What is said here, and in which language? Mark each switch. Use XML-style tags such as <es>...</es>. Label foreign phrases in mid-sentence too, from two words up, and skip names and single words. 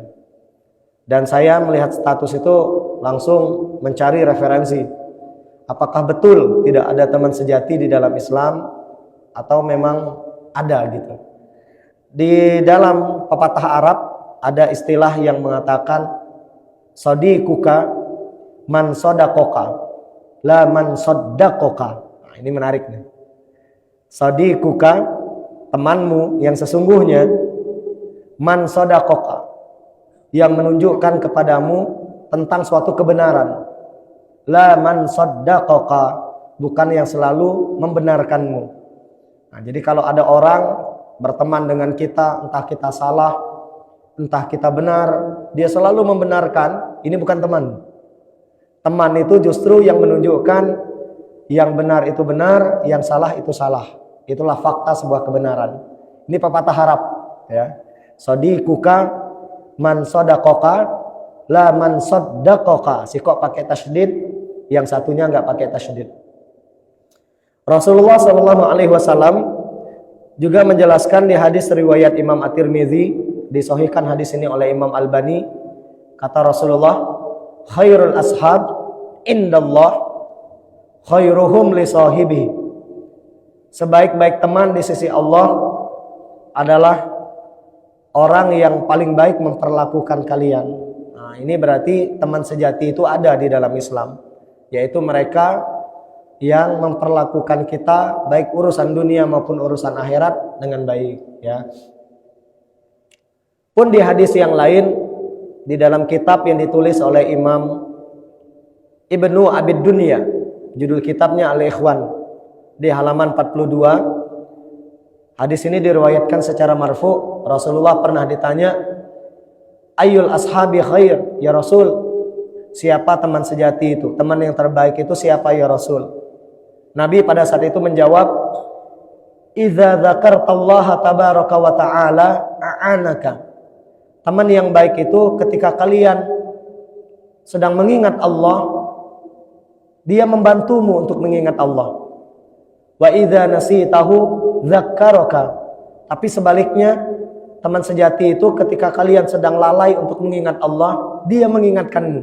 <id>Dan saya melihat status itu langsung mencari referensi, apakah betul tidak ada teman sejati di dalam Islam atau memang ada gitu. Di dalam pepatah Arab ada istilah yang mengatakan</id> <ar>صديقك من صدقك لا من صدّقك.</ar> <id>Nah, ini menarik nih. Sadiquka, temanmu yang sesungguhnya,</id> <ar>من صدقك,</ar> <id>yang menunjukkan kepadamu tentang suatu kebenaran,</id> <ar>لا من صدّقك,</ar> <id>bukan yang selalu membenarkanmu. Nah, jadi kalau ada orang berteman dengan kita, entah kita salah, entah kita benar, dia selalu membenarkan, ini bukan teman. Teman itu justru yang menunjukkan yang benar itu benar, yang salah itu salah. Itulah fakta sebuah kebenaran. Ini pepatah Arab ya.</id> <ar>صديقك من صدقك لا من صدّقك.</ar> <id>Si kok pakai tasydid, yang satunya enggak pakai tasydid. Rasulullah SAW juga menjelaskan di hadis riwayat Imam At-Tirmidzi, disahihkan hadis ini oleh Imam Albani, kata Rasulullah,</id> <ar>خير الأصحاب عند الله خيرهم لصاحبه.</ar> <id>Sebaik-baik teman di sisi Allah adalah orang yang paling baik memperlakukan kalian. Nah, ini berarti teman sejati itu ada di dalam Islam, yaitu mereka yang memperlakukan kita baik urusan dunia maupun urusan akhirat dengan baik ya. Pun di hadis yang lain, di dalam kitab yang ditulis oleh Imam Ibnu Abid Dunya, judul kitabnya Al-Ikhwan, di halaman 42, hadis ini diriwayatkan secara marfu. Rasulullah pernah ditanya,</id> <ar>أي الأصحاب خير يا رسول,</ar> <id>siapa teman sejati itu, teman yang terbaik itu siapa</id> <ar>يا رسول?</ar> <id>Nabi pada saat itu menjawab,</id> <ar>إذا ذكرت الله تبارك وتعالى أعانك.</ar> <id>Teman yang baik itu ketika kalian sedang mengingat Allah, dia membantumu untuk mengingat Allah.</id> <ar>وإذا نسيته ذكّرك.</ar> <id>Tapi sebaliknya, teman sejati itu ketika kalian sedang lalai untuk mengingat Allah, dia mengingatkanmu.</id>